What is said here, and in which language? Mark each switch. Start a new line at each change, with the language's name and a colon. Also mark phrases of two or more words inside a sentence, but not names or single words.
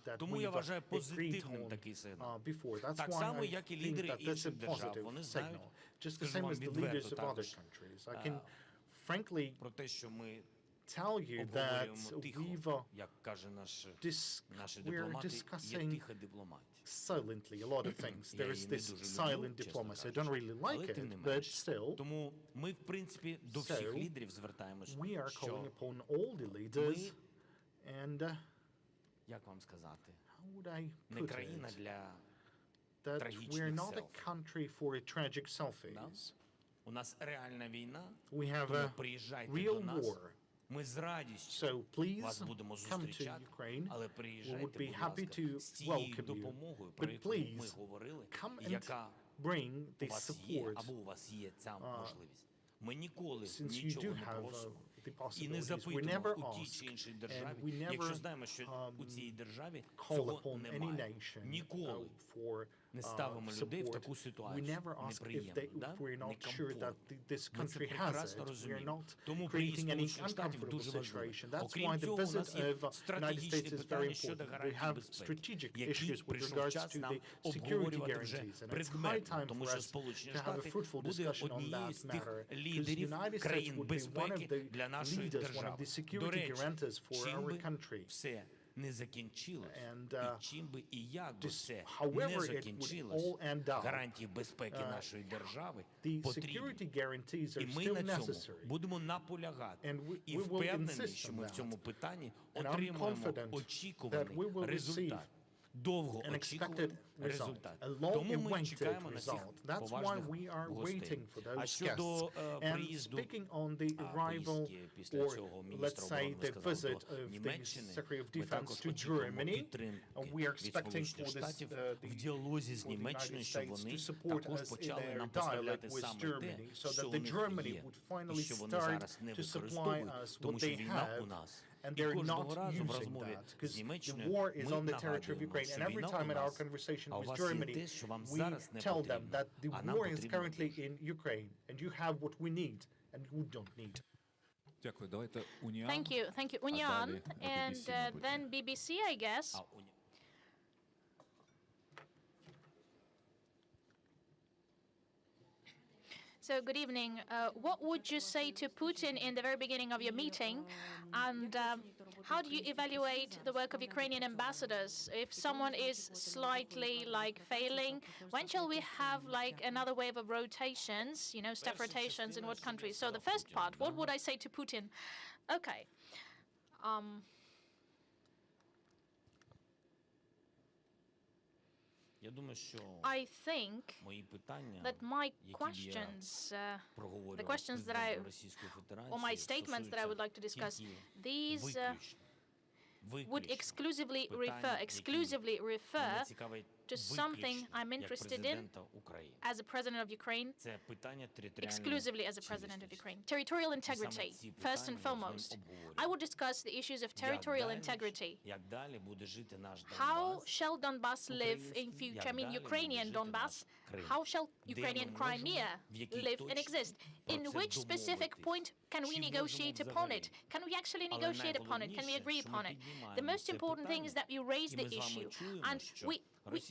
Ukrainian: Тому я вважаю позитивним такий сигнал. Так само, як і лідери інших держав. Вони знають, скажу вам відверто також, про те, що ми обговорюємо тихо, як каже наші дипломати, є тиха дипломатія.
English: Silently, a lot of things. There is this silent diplomacy. I don't really like it, but still.
Ukrainian: Тому ми, в принципі, до всіх лідерів звертаємося,
English: we are calling upon all the leaders, and
Ukrainian: як вам сказати,
English: how would I
Ukrainian: не
English: put
Ukrainian: країна
English: it?
Ukrainian: для
English: That
Ukrainian: трагічних
English: we're not a
Ukrainian: селфі.
English: country for tragic selfies.
Ukrainian: У нас реальна війна,
English: We have
Ukrainian: тому
English: a
Ukrainian: приїжджайте
English: real
Ukrainian: до нас.
English: war.
Ukrainian: Ми з радістю
English: So please
Ukrainian: вас будемо
English: come to
Ukrainian: зустрічати,
English: Ukraine.
Ukrainian: але
English: We would
Ukrainian: приїжджайте,
English: be
Ukrainian: будь
English: happy
Ukrainian: ласка,
English: to
Ukrainian: з цією
English: welcome you.
Ukrainian: допомогою, про
English: But
Ukrainian: яку ми
English: please
Ukrainian: говорили,
English: come
Ukrainian: і яка
English: bring
Ukrainian: у
English: this
Ukrainian: вас є,
English: support.
Ukrainian: або у вас є ця можливість. Ми ніколи
English: Since you
Ukrainian: нічого
English: do
Ukrainian: не
English: have
Ukrainian: просимо
English: the
Ukrainian: і не
English: possibilities, we
Ukrainian: запитуємо
English: never
Ukrainian: у тій
English: ask,
Ukrainian: чи іншій
English: and
Ukrainian: державі,
English: we never
Ukrainian: якщо знаємо, що у цій державі
English: call
Ukrainian: цього
English: upon any
Ukrainian: немає.
English: nation
Ukrainian: Ніколи
English: for
Ukrainian: не ставимо людей в
English: support.
Ukrainian: таку
English: We
Ukrainian: ситуацію
English: never ask if
Ukrainian: неприємну,
English: we're not sure that this
Ukrainian: Ми це
English: country has
Ukrainian: прекрасно
English: it. We're
Ukrainian: розуміємо.
English: not
Ukrainian: Тому приїзд
English: creating any
Ukrainian: Сполучених Штатів
English: uncomfortable
Ukrainian: дуже важливий.
English: situation. That's why
Ukrainian: Окрім
English: the
Ukrainian: цього, у
English: visit
Ukrainian: нас є
English: of United
Ukrainian: стратегічні
English: States is very
Ukrainian: питання щодо
English: important. We
Ukrainian: гарантій
English: have
Ukrainian: безпеки,
English: strategic
Ukrainian: які
English: issues with
Ukrainian: прийшов
English: regards
Ukrainian: час
English: to
Ukrainian: нам
English: the security
Ukrainian: обговорювати вже
English: guarantees. And it's high
Ukrainian: предметно,
English: time
Ukrainian: тому
English: for
Ukrainian: що
English: us
Ukrainian: Сполучені
English: to have a
Ukrainian: Штати
English: fruitful
Ukrainian: буде
English: discussion on
Ukrainian: однією
English: that
Ukrainian: з тих
English: matter. Because
Ukrainian: лідерів
English: United States
Ukrainian: країн
English: would be one of
Ukrainian: безпеки
English: the
Ukrainian: для нашої
English: leaders, one of
Ukrainian: держави.
English: the
Ukrainian: До
English: security
Ukrainian: речі,
English: guarantors for
Ukrainian: чим
English: our
Ukrainian: би
English: country.
Ukrainian: все не закінчилось, і чим би і як би все
English: however
Ukrainian: не
English: it would
Ukrainian: закінчилось,
English: all end up,
Ukrainian: гарантії безпеки нашої держави
English: the
Ukrainian: потрібні.
English: security guarantees
Ukrainian: І
English: are
Ukrainian: ми
English: still
Ukrainian: на цьому
English: necessary.
Ukrainian: будемо наполягати.
English: And
Ukrainian: І
English: we will
Ukrainian: впевнений,
English: insist
Ukrainian: що
English: on
Ukrainian: ми в
English: that.
Ukrainian: цьому питанні
English: And I'm
Ukrainian: отримаємо
English: confident
Ukrainian: очікуваний
English: that we will
Ukrainian: результат. Довго
English: an expected
Ukrainian: очікуваний
English: result,
Ukrainian: результат.
English: a long
Ukrainian: Тому ми
English: awaited
Ukrainian: чекаємо на цих
English: result. That's why
Ukrainian: поважних
English: we are
Ukrainian: гостей.
English: waiting for
Ukrainian: А
English: those
Ukrainian: щодо
English: guests. And
Ukrainian: приїзду
English: speaking on the arrival,
Ukrainian: поїздки після
English: or
Ukrainian: цього
English: let's
Ukrainian: міністра
English: say
Ukrainian: оборони
English: the
Ukrainian: сказав
English: visit
Ukrainian: до
English: of the
Ukrainian: Німеччини,
English: Secretary of
Ukrainian: ми
English: Defense
Ukrainian: також
English: to
Ukrainian: очікуємо
English: Germany,
Ukrainian: підтримки
English: we are
Ukrainian: від
English: expecting
Ukrainian: Сполучених
English: for this,
Ukrainian: Штатів
English: the,
Ukrainian: в діалозі з
English: for the
Ukrainian: Німеччиною,
English: United
Ukrainian: щоб
English: States
Ukrainian: вони
English: to support
Ukrainian: також
English: us in
Ukrainian: почали
English: their
Ukrainian: нам
English: dialogue
Ukrainian: поставляти
English: with
Ukrainian: саме те,
English: Germany, so
Ukrainian: що
English: that
Ukrainian: у
English: the
Ukrainian: них
English: Germany
Ukrainian: є,
English: would
Ukrainian: і
English: finally
Ukrainian: що вони
English: start
Ukrainian: зараз не
English: to supply
Ukrainian: використовують,
English: us
Ukrainian: тому
English: what
Ukrainian: що
English: they
Ukrainian: війна у
English: have.
Ukrainian: нас.
English: And
Ukrainian: І
English: they're
Ukrainian: кожного
English: not
Ukrainian: разу в
English: using
Ukrainian: розмові
English: that
Ukrainian: з
English: because the
Ukrainian: Німеччиною
English: war is
Ukrainian: ми
English: on the territory of
Ukrainian: нагадуємо,
English: Ukraine.
Ukrainian: що
English: And every
Ukrainian: війна у
English: time in our
Ukrainian: нас,
English: conversation
Ukrainian: а у
English: with
Ukrainian: вас є
English: Germany,
Ukrainian: те, що вам
English: we
Ukrainian: зараз не
English: tell them
Ukrainian: потрібно,
English: that the
Ukrainian: а нам
English: war is
Ukrainian: потрібно
English: currently
Ukrainian: те.
English: in Ukraine, and you have what we need, and you don't need.
Ukrainian: Дякую. Давайте Уніан.
English: Thank you. Thank you.
Ukrainian: А
English: Unyan,
Ukrainian: далі
English: and
Ukrainian: BBC, мабуть.
English: then BBC, I guess. So, good evening. What would you say to Putin in the very beginning of your meeting? And how do you evaluate the work of Ukrainian ambassadors? If someone is slightly failing, when shall we have another wave of rotations, staff rotations in what countries? So the first part, what would I say to Putin? Okay.
Ukrainian: Я думаю, що
English: I think
Ukrainian: мої питання,
English: that my
Ukrainian: які б я
English: questions, the
Ukrainian: проговорював
English: questions
Ukrainian: з
English: that I,
Ukrainian: президентом Російської Федерації,
English: or my statements that I would like to discuss,
Ukrainian: тільки
English: these would
Ukrainian: виключно
English: exclusively refer
Ukrainian: мене цікавить
English: to something
Ukrainian: виключно
English: I'm
Ukrainian: як
English: interested in
Ukrainian: президента України.
English: as a president of Ukraine,
Ukrainian: Це питання територіальної
English: exclusively as a president of Ukraine. Territorial integrity, first and foremost. I would discuss the issues of territorial integrity.
Ukrainian: Як далі буде жити наш
English: How
Ukrainian: Донбас?
English: shall Donbass live in future? I mean, Ukrainian Donbass. How shall Ukrainian Crimea live and exist? In which specific point can we negotiate upon it? Can we actually negotiate upon it? Can we agree upon it? The most important thing is that we raise the issue.